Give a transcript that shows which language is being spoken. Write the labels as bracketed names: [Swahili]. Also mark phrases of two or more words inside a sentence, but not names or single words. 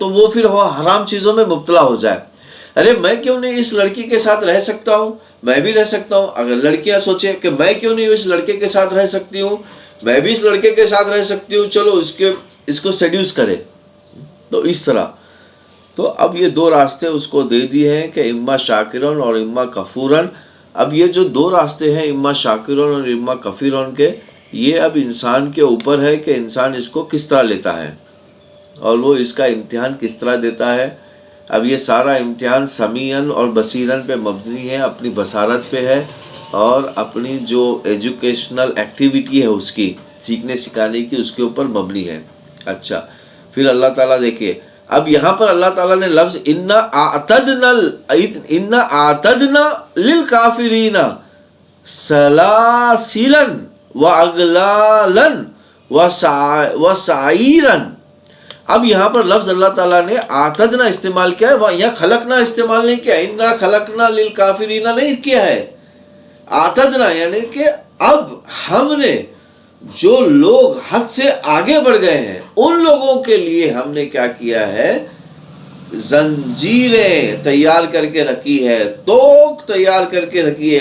[Urdu] تو وہ پھر حرام چیزوں میں مبتلا ہو جائے. ارے میں کیوں نہیں اس لڑکی کے ساتھ رہ سکتا ہوں، میں بھی رہ سکتا ہوں. اگر لڑکیاں سوچیں کہ میں کیوں نہیں اس لڑکے کے ساتھ رہ سکتی ہوں، میں بھی اس لڑکے کے ساتھ رہ سکتی ہوں، چلو اس کو سیڈیوس کرے. تو اس طرح تو اب یہ دو راستے اس کو دے دیے ہیں کہ [Arabic] اما شاکرون [Urdu] اور [Arabic] اما کفورن. [Urdu] اب یہ جو دو راستے ہیں [Arabic] اما شاکرون [Urdu] اور [Arabic] اما کفورن [Urdu] کے، یہ اب انسان کے اوپر ہے کہ انسان اس کو کس طرح لیتا ہے اور وہ اس کا امتحان کس طرح دیتا ہے. اب یہ سارا امتحان سمیعن اور بصیرن پہ مبنی ہے، اپنی بصارت پہ ہے اور اپنی جو [English] educational activity [Urdu] ہے اس کی سیکھنے سکھانے کی، اس کے اوپر مبنی ہے. اچھا پھر اللہ تعالیٰ دیکھیے، اب یہاں پر اللہ تعالیٰ نے لفظ [Arabic] انا اعتدنا للکافرین سلاسلا واغلالا وسعیرا. [Urdu] اب یہاں پر لفظ اللہ تعالیٰ نے اعتدنا استعمال کیا ہے، یہاں خلقنا استعمال نہیں کیا. [Arabic] انا خلقنا للکافرین [Urdu] نہیں کیا ہے، اعتدنا یعنی کہ اب ہم نے جو لوگ حد سے آگے بڑھ گئے ہیں ان لوگوں کے لیے ہم نے کیا کیا ہے، زنجیریں تیار کر کے رکھی ہے، توق تیار کر کے رکھی ہے.